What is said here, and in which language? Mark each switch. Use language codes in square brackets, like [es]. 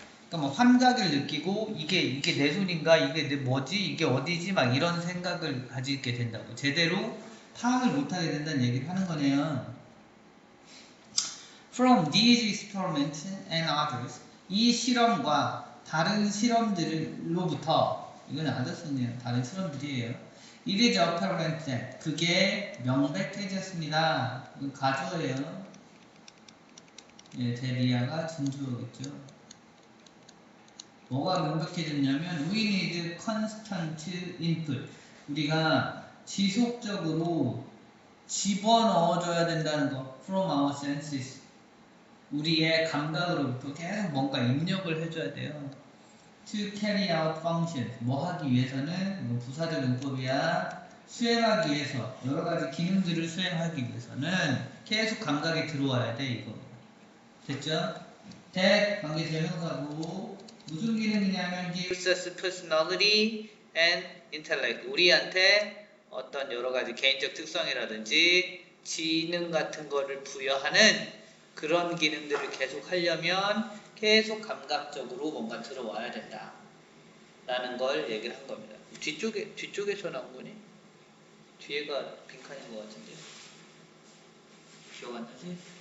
[ko] 그러니까 뭐 환각을 느끼고 이게 내 손인가 이게 내 뭐지 이게 어디지 막 이런 생각을 가지게 된다고 제대로 파악을 못하게 된다는 얘기를 하는 거네요. [en] From these experiments and others [ko] 이 실험과 다른 실험들로부터 이건 아저씨네요. 다른 실험들이에요. [en] It is apparent that [ko] 그게 명백해졌습니다. 이건 가주어예요. 데리아가 진주어겠죠. 뭐가 명백해졌냐면 [en] We need constant input. [ko] 우리가 지속적으로 집어넣어줘야 된다는 거. [en] From our senses. [ko] 우리의 감각으로부터 계속 뭔가 입력을 해줘야 돼요. [en] To carry out functions. [ko] 뭐 하기 위해서는 뭐 부사적 용법이야. 수행하기 위해서 여러 가지 기능들을 수행하기 위해서는 계속 감각이 들어와야 돼 이겁니다. 됐죠? [en] that [ko] 관계대명사고 무슨 기능이냐면 [en] gives us personality and intellect. [ko] 우리한테 어떤 여러 가지 개인적 특성이라든지 지능 같은 거를 부여하는 그런 기능들을 계속 하려면 계속 감각적으로 뭔가 들어와야 된다 라는 걸 얘기를 한 겁니다. 뒤쪽에서 나온 거니? 뒤에가 빈칸인 것 같은데 기억 안 나지?